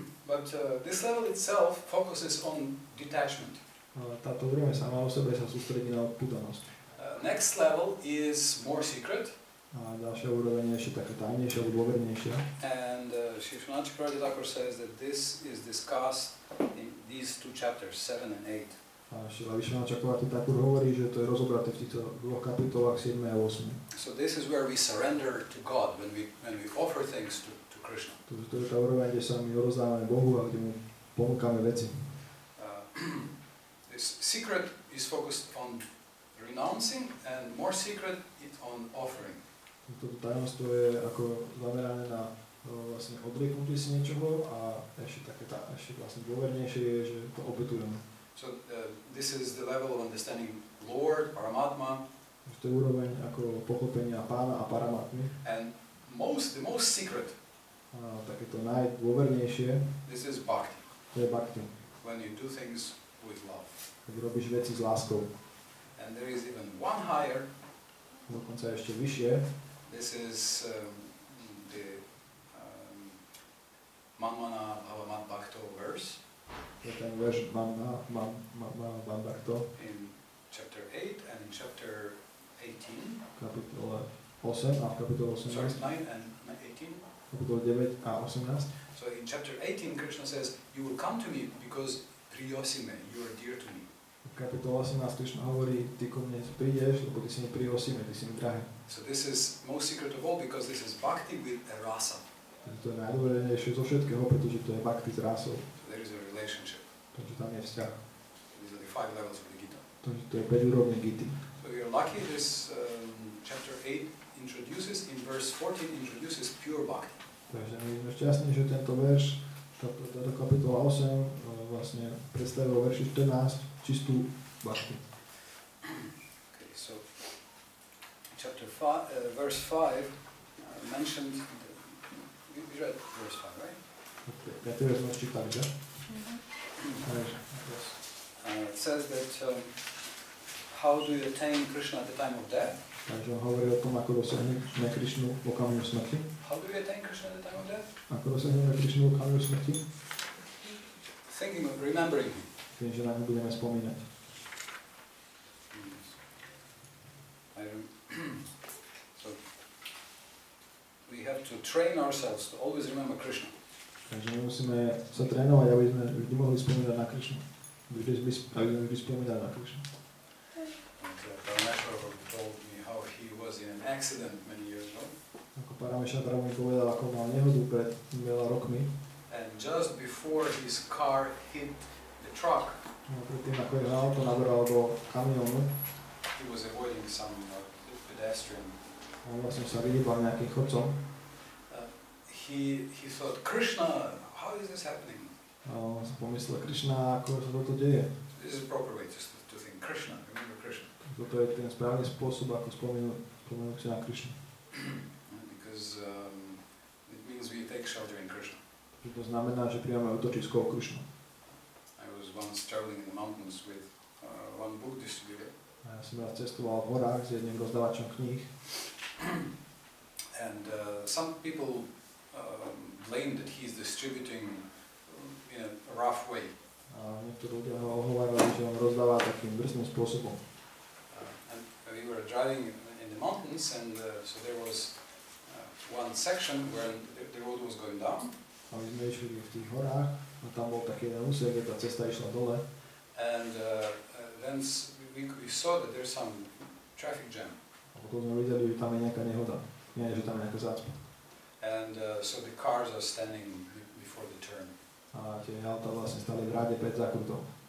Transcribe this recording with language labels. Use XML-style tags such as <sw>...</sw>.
<en>But this level itself focuses on detachment.</en> <sk>Táto úroveň sama o sebe sa sústredí na odpútanosť.</sk> <en>Next level is more secret.</en> <sk>A ďalšia úroveň je ešte taká tajnejšia alebo dôvernejšia.</sk> <en>And Srila Thakur says that this is discussed in these two chapters, 7 and 8.</en> <sk>A Srila Thakur hovorí, že to je rozobraté v týchto dvoch kapitolách 7 a 8.</sk> <en>So this is where we surrender to God when we offer things to Krishna.</en> <sk>To je tá úroveň, kde sa my rozdávame Bohu a kde mu ponúkame veci.</sk> <en>This secret is focused on renouncing and more secret is on offering.</en> <sk>Toto tajomstvo je ako zamerané na vlastne odrieknutie si niečoho a ešte vlastne dôvernejšie je, že to obetujeme.</sk> <en>So this is the level of understanding Lord, Paramatma.</en> <sk>To je úroveň ako pochopenia Pána a Paramatmy.</sk> <en>And the most secret.</en> <sk>A takéto najdôvernejšie.</sk> <en>This is bhakti.</en> <sk>To je bhakti.</sk> <en>When you do things with love.</en> <sk>Keď robíš veci s láskou.</sk> <en>And there is even one higher.</en> <sk>Dokonca ešte vyššie.</sk> <en>This is the Manmana Bhavamat Bhakto verse.</en> <sk>To je ten verš Manmana Bhakto.</sk> <en>In chapter 8 and in chapter 18.</en> <sk>Kapitole 8 a v kapitole 18.</sk> <en>Sorry, 9 and 18.</en> <sk>Kapitole 9 a 18.</sk> <en>So in chapter 18 Krishna says, you will come to me because priyosime, you are dear to me.</en> <sk>V kapitole 18 Krišna hovorí, ty ku mne prídeš, lebo ty si mi priyosime, ty si mi drahý.</sk> <en>So this is most secret of all because this is bhakti with a rasa.</en> <sk>To je najdôležitejšie zo všetkého, pretože to je bhakti s rásou.</sk> <en>So there is a relationship.</en> <sk>Takže tam je vzťah.</sk> <en>These are the 5 levels of the Gita.</en> <sk>Takže to je 5 úrovní Gity.</sk> <en>So we are lucky this chapter 8 introduces, in verse 14 introduces pure bhakti.</en> <sk>Takže my sme šťastní, že tento verš, táto kapitola 8 vlastne predstavil vo verši 14 čistú bhakti.</sk> <en>Okay, so chapter 5, verse 5 mentioned, we read verse 5, right?</en> <sk>Piatý verš sme čítali, že?</sk> <en>It says that how do you attain Krishna at the time of death?</en> <sk>Takže on hovorí o tom, ako dosiahneme Krišnu v okamihu smrti.</sk> <en>How do we attain Krishna at the time of death?</en> <sk>Ako dosiahneme Krišnu v okamihu smrti?</sk> <en>Thinking of remembering him.</en> <sk>Tým, že na ňu budeme spomínať.</sk> <en>So we have to train ourselves to always remember Krishna.</en> <sk>Takže my musíme sa trénovať, aby sme vždy mohli spomínať na Krišnu. Aby sme vždy spomínali na Krišnu.</sk> <en>Prednáška told me how he was in an accident many years ago.</en> <sk>Ako Prabhu mi povedal, ako mal nehodu pred veľa rokmi.</sk> <en>And just before his car hit the truck,</en> <sk>Predtým, ako jeho auto nabralo do kamiónu,</sk> <en>he was avoiding some pedestrian.</en> <sk>on vlastne sa vyhýbal nejakým chodcom.</sk> <en>He thought, Krishna, how is this happening?</en> <sk>A on si pomyslel, Krišna, ako sa toto deje.</sk> <en>This is a proper way just to think, Krishna, remember Krishna.</en> <sk>Toto je ten správny spôsob, ako spomenúť si na Krišnu.</sk> <en>Because it means we take shelter in Krishna.</en> <sk>To znamená, že príjmame útočisko o Krišnu.</sk> <en>I was once traveling in the mountains with one book distributor.</en> <sk>A ja som raz cestoval v horách s jedným rozdávačom kníh.</sk> <en>And some people blame that he's distributing in a rough way.</en> <sk>A niektorí ľudia ho ohovárali, že on rozdáva takým drsným spôsobom.</sk> <en>And we were driving in the mountains, and so there was one section where the road was going down.</en> <sk>A my sme išli v tých horách a tam bol taký jeden úsek, kde tá cesta išla dole.</sk> <en>And then we saw that there's some traffic jam.</en> <sk>A potom sme videli, že tam je nejaká nehoda. Nie, že tam je nejaká zácpa.</sk> <en>And so the cars are standing before the turn.</en> <sk>A tie auta vlastne stali v rade pred zákrutom.</sk>